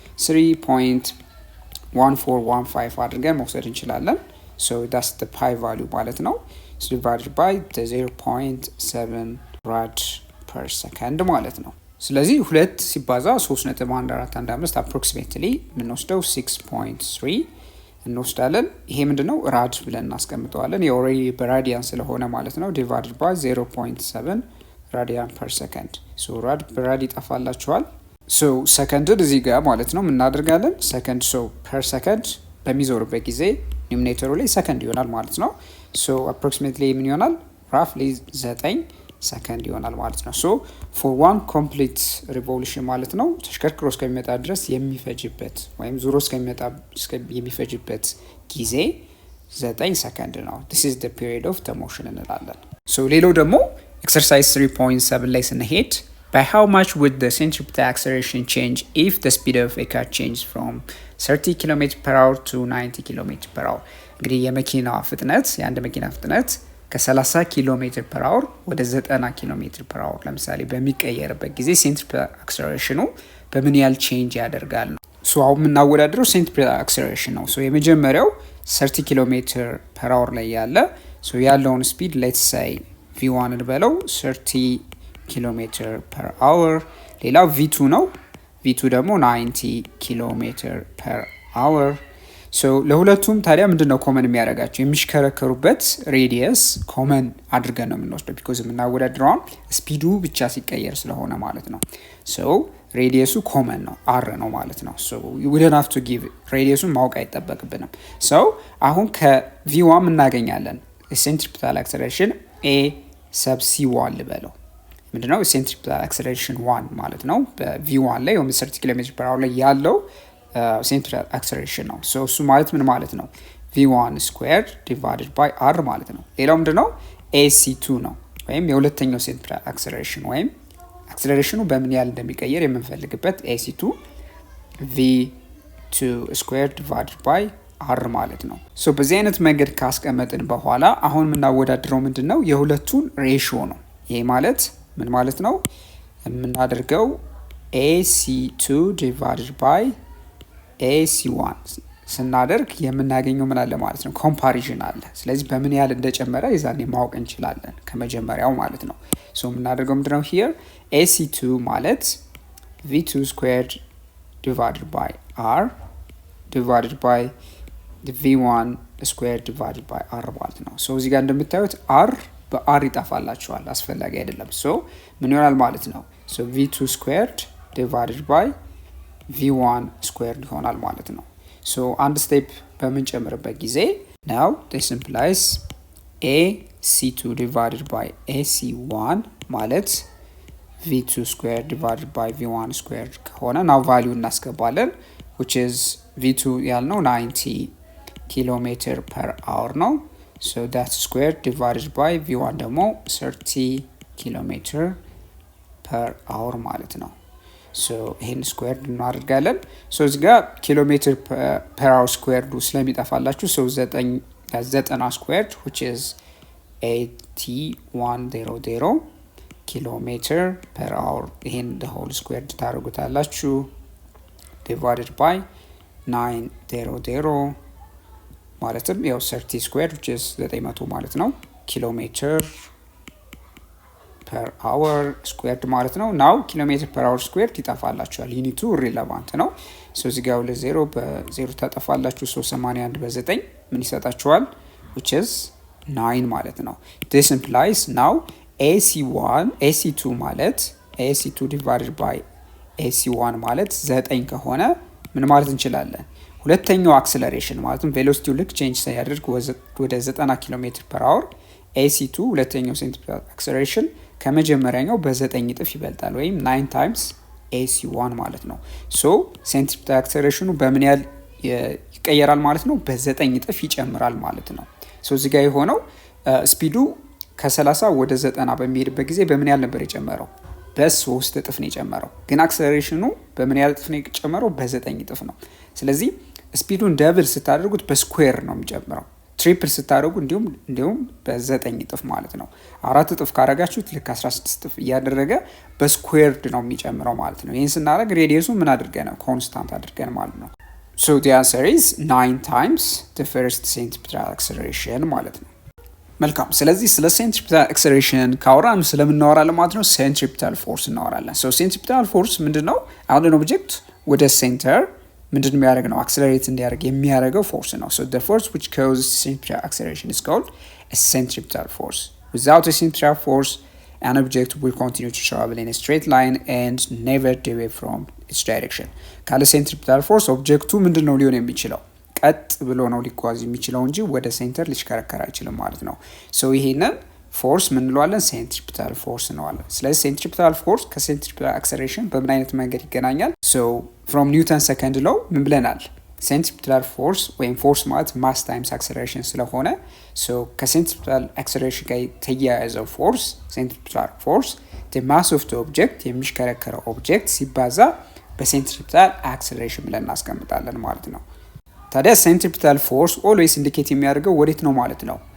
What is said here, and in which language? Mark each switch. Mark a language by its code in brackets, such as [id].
[am] 3.1415 አድርገን መውሰድ እንችላለን። [en] so that's the pi value [am] ማለት ነው። [en] so divided by the 0.7 rad per second [am] ማለት ነው። ስለዚህ 2 ሲባዛ 3.1415 approximately የምንወስደው 6.3 እንወስዳለን። ይሄ ምንድነው ራድ ብለን እናስቀምጠዋለን። የኦሬዲ በራዲያን ስለሆነ ማለት ነው። [en] divided by 0.7 radian per second. [am] so rad በራድ ይጠፋላችኋል። so second እዚህ ጋር ማለት ነው እናደርጋለን second so per second በሚዞርበት ጊዜ ኒውሜሬተሩ ላይ ሰከንድ ይሆናል ማለት ነው። so approximately ምን ይሆናል roughly 9 ሰከንድ ይሆናል ማለት ነው። [en] so for one complete revolution [am] ማለት ነው ተሽከርክሮ እስከሚመጣ ድረስ የሚፈጅበት ወይም ዙሮ እስከሚመጣ የሚፈጅበት ጊዜ 9 ሰከንድ ነው። [en] this is the period of the motion እንላለን። so [am] ሌላው ደግሞ [en] exercise 3.7 ላይ ስንሄድ by how much would the centripetal acceleration change if the speed of a car changed from 30 km per hour to 90 km per hour? [am] እንግዲህ የመኪና ፍጥነት የአንድ መኪና ፍጥነት ከ30 ኪሎ ሜትር ፐር አወር ወደ 90 ኪሎ ሜትር ፐር አወር ለምሳሌ በሚቀየርበት ጊዜ ሴንትሪፔታል አክሰለሬሽኑ በምን ያህል ቼንጅ ያደርጋል ነው። ሶ አሁን የምናወዳድረው ሴንትሪፔታል አክሰለሬሽን ነው። ሶ የመጀመሪያው 30 ኪሎ ሜትር ፐር አወር ላይ ያለ ሶ ያለውን ስፒድ ሌትስ ሴይ v1 እንበለው 30 ኪሎ ሜትር ፐር አወር። ሌላው v2 ነው። v2 ደግሞ 90 ኪሎ ሜትር ፐር አወር። ሶ ለሁለቱም ታዲያ ምንድነው ኮመን የሚያደርጋቸው? የሚሽከረከሩበት ሬዲየስ ኮመን አድርገን ነው የምንወስደው ቢኮዝ የምናወዳድረው ስፒዱ ብቻ ሲቀየር ስለሆነ ማለት ነው። ሶ ሬዲየሱ ኮመን ነው r ነው ማለት ነው። ሶ [en] you wouldn't have to give [am] ሬዲየሱን ማወቅ አይጠበቅብንም። ሶ አሁን ከv1 እናገኛለን centripetal acceleration a sub c1 ልበለው ምንድነው centripetal acceleration 1 ማለት ነው። በv1 ላይ ወይም 30 ኪሎ ሜትር ፐር አወር ላይ ያለው centripetal acceleration ነው። so እሱ ማለት ምን ማለት ነው? [en] v1 squared divided by r [am] ማለት ነው። ሌላው ምንድነው? ac2 ነው ወይም የሁለተኛው centripetal acceleration ወይም አክሰለሬሽኑ በምን ያህል እንደሚቀየር የምንፈልግበት ac2 v2 squared divided by r ማለት ነው። so በዚህ አይነት መንገድ ካስቀመጥን በኋላ አሁን የምናወዳድረው ምንድነው? የሁለቱን ሬሽዮ ነው። ይሄ ማለት ምን ማለት ነው? የምናደርገው ac2 divided by ac1 ስናደርግ የምናገኘው ምን አለ ማለት ነው? ኮምፓሪዥን አለ። ስለዚህ በምን ያህል እንደጨመረ የዛኔ ማወቅ እንችላለን ከመጀመሪያው ማለት ነው። ሶ የምናደርገው ምንድነው? here ac2 ማለት [en] v2 squared divided by r divided by v1 squared divided by r [am] ማለት ነው። ሶ እዚህ ጋር እንደምታዩት r በr ይጣፋላችኋል፣ አስፈላጊ አይደለም። ሶ ምን ይሆናል ማለት ነው? ሶ v2 squared divided by v1 squared ይሆናል ማለት ነው። ሶ አንድ ስቴፕ በምንጨምርበት ጊዜ [en] now this implies ac2 divided by ac1 [am] ማለት v2 squared divided by v1 squared ከሆነ now value እናስገባለን which is v2 ያልነው 90 ኪሎ ሜትር per hour ነው። so that's squared divided by v1 ደግሞ 30 ኪሎ ሜትር per hour ማለት ነው። so ይሄን ስኩዌርድ እናደርጋለን። so እዚህ ጋር ኪሎ ሜትር per hour ስኩዌርዱ ስለሚጠፋላችሁ so 90 ስኩዌርድ which is 8100 ኪሎ ሜትር per hour ይሄን the whole squared ታደርጉታላችሁ divided by 900 ማለትም ያው 30 ስኩዌርድ which is 900 ማለት ነው ኪሎ ሜትር ፐር አወር ስኩዌርድ ማለት ነው። ናው ኪሎሜትር ፐር አወር ስኩዌርድ ይጠፋላችኋል። ዩኒቱ ሪሌቫንት ነው። ሶ እዚህ ጋር 2 በ0 ታጠፋላችሁ። 81 በ9 ምን ይሰጣችኋል? [en] which is 9 ማለት ነው። this implies now AC2 ማለት AC2 divided by AC1 ማለት 9 [am] ከሆነ ምን ማለት እንችላለን? ሁለተኛው አክሰለሬሽን ማለትም ቬሎሲቲው ልክ ቼንጅ ሳያደርግ ወደ 90 ኪሎ ሜትር ፐር አወር AC2 ሁለተኛው ሴንትሪፔታል አክሰለሬሽን ከመጀመሪያኛው በ9 እጥፍ ይበልጣል ወይም 9 ታይምስ AC1 ማለት ነው። ሶ ሴንትሪፔታል አክሰለሬሽኑ በምን ያህል ይቀየራል ማለት ነው? በ9 እጥፍ ይጨምራል ማለት ነው። ሶ እዚህ ጋር የሆነው ስፒዱ ከ30 ወደ 90 በሚሄድበት ጊዜ በምን ያህል ነበር የጨመረው? በ3 እጥፍ ነው የጨመረው። ግን አክሰለሬሽኑ በምን ያህል እጥፍ ነው የጨመረው? በ9 እጥፍ ነው። ስለዚህ ስፒዱን ደብል ስታደርጉት በስኩዌር ነው የሚጨምረው። ትሪፕል ስታደርጉ እንዲሁም በ9 እጥፍ ማለት ነው። 4 እጥፍ ካረጋችሁት ልክ 16 እጥፍ እያደረገ በስኩዌርድ ነው የሚጨምረው ማለት ነው። ይህን ስናደርግ ሬዲየሱ ምን አድርገን ኮንስታንት አድርገን ማለት ነው። [en] So the answer is 9 times the first centripetal acceleration [am] ማለት ነው። መልካም። ስለዚህ ስለ ሴንትሪፔታል አክሰለሬሽን ካወራን ስለምናወራለን ማለት ነው ሴንትሪፔታል ፎርስ እናወራለን። ሶ ሴንትሪፔታል ፎርስ ምንድነው? አንድን ኦብጀክት ወደ ሴንተር ምንድን የሚያደርግ ነው? አክሰለሬት እንዲያደርግ የሚያደርገው ፎርስ ነው። [en] ሶ the force which causes centripetal acceleration is called a centripetal force. Without a centripetal force, an object will continue to travel in a straight line and never deviate from its direction. [am] ካለ ሴንትሪፔታል ፎርስ ኦብጀክቱ ምንድነው ሊሆን የሚችለው? ቀጥ ብሎ ነው ሊጓዝ የሚችለው እንጂ ወደ ሴንተር ሊሽከረከር አይችልም ማለት ነው። ሶ ይሄንን ፎርስ ምን እንለዋለን? ሴንትሪፔታል ፎርስ እንለዋለን። ስለዚህ ሴንትሪፔታል ፎርስ ከሴንትሪፔታል አክሰለሬሽን በምን አይነት መንገድ ይገናኛል? ሶ ፍሮም ኒውተን ሰከንድ ሎው ምን ብለናል? ሴንትሪፔታል ፎርስ ወይም ፎርስ ማለት ማስ ታይምስ አክሰለሬሽን ስለሆነ ሶ ከሴንትሪፔታል አክሰለሬሽን ጋር የተያያዘው ፎርስ ሴንትሪፔታል ፎርስ [en] the mass of the object [am] የሚሽከረከረው ኦብጀክት ሲባዛ በሴንትሪፔታል አክሰለሬሽን ብለን እናስቀምጣለን ማለት ነው። ታዲያ ሴንትሪፔታል ፎርስ ኦልዌይስ ኢንዲኬት የሚያደርገው ወዴት ነው ማለት ነው?